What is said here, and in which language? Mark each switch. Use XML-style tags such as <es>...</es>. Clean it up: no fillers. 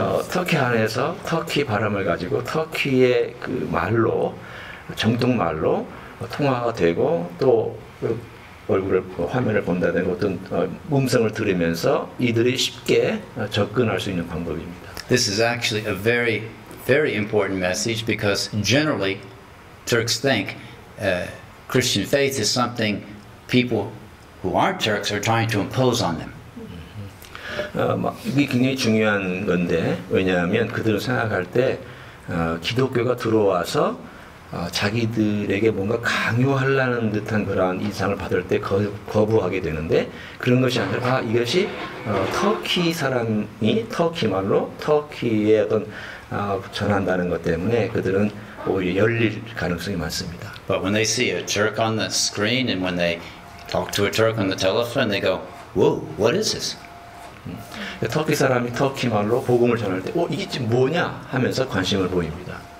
<ko>터키 안에서 터키 발음을 가지고 터키의 그 말로 정통 말로 통화가 되고 또 얼굴을 화면을 본다든가 어떤 음성을 들으면서 이들이 쉽게 접근할 수 있는 방법입니다.</ko> <en>This is actually a very, very important message because generally Turks think Christian faith is something people who aren't Turks are trying to impose on them.</en> <ko>이게 굉장히 중요한 건데 왜냐하면 그들은 생각할 때 기독교가 들어와서 자기들에게 뭔가 강요하려는 듯한 그러한 인상을 받을 때 거부하게 되는데 그런 것이 아니라 이것이 터키 사람이 터키 말로 터키의 어떤 전한다는 것 때문에 그들은 오히려 열릴 가능성이 많습니다.</ko> <en>But when they see a Turk on the screen and when they talk to a Turk on the telephone, they go, "Whoa, what is this?"</en> <ko>터키 사람이 터키 말로 복음을 전할 때, 이게 지금 뭐냐 하면서 관심을 보입니다.</ko>